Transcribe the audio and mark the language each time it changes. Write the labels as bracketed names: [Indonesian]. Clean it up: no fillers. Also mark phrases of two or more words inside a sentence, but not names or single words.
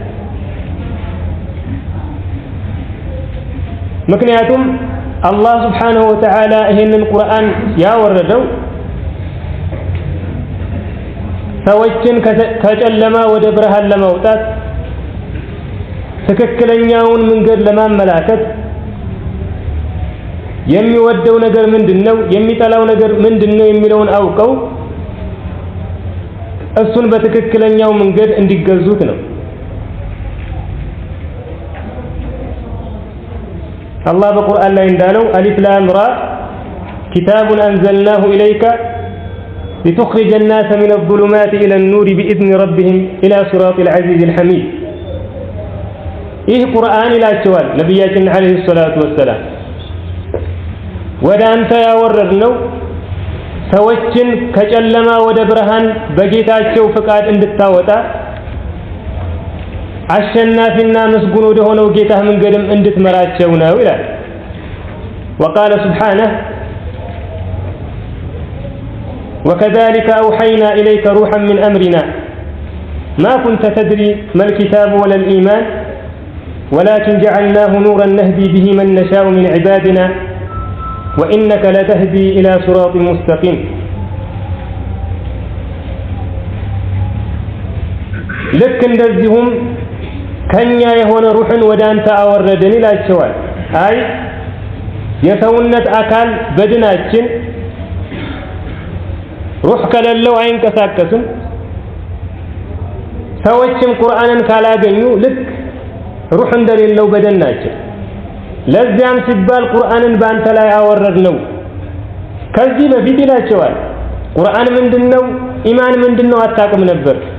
[Amharic] ምክንያቱም አላህ [Arabic] سبحانه وتعالى [Amharic] ይህንን ቁርአን ያወረደው ሰዎችን ከጨለማ ወደ ብርሃን ለማውጣት ትክክለኛውን መንገድ ለማመላከት የሚወደው ነገር ምንድነው፣ የሚጠላው ነገር ምንድነው የሚለውን አውቀው እሱን በትክክለኛው መንገድ እንዲገዙት ነው። አላህ በቁርአን ላይ እንዳለው [Arabic] ألف لام را كتاب أنزلناه إليك لتخرج الناس من الظلمات إلى النور بإذن ربهم إلى صراط العزيز الحميد። [Amharic] ይህ ቁርአን ይላቸዋል ነቢያችን [Arabic] عليه الصلاة والسلام [Amharic] ወደ አንተ ያወረድነው ሰዎችን ከጨለማ ወደ ብርሃን በጌታቸው ፍቃድ እንድታወጣ አሸናፊና ምስጉን ወደ ሆነው ጌታ መንገድም እንድትመራቸው ነው ይላል። [Arabic] وقال سبحانه وكذلك أوحينا إليك روحا من أمرنا ما كنت تدري ما الكتاب ولا الإيمان ولكن جعلناه نورا نهدي به من نشاء من عبادنا وإنك لتهدي إلى صراط مستقيم. [Amharic] ልክ እንደዚሁም ከኛ የሆነ ሩህን ወደ አንተ አወረድን ይላቸዋል። አይ የሰውነት አካል በድናችን ሩህ ከሌለው አይንቀሳቀስም። ሰዎችም ቁርአንን ካላገኙ ልክ ሩህ እንደሌለው በደን ናቸው። ለዚያም ሲባል ቁርአንን ባንተ ላይ አወረድነው። ከዚህ በፊት ይላቸዋል ቁርአን ምንድነው ኢማን ምንድነው አታውቅም ነበር።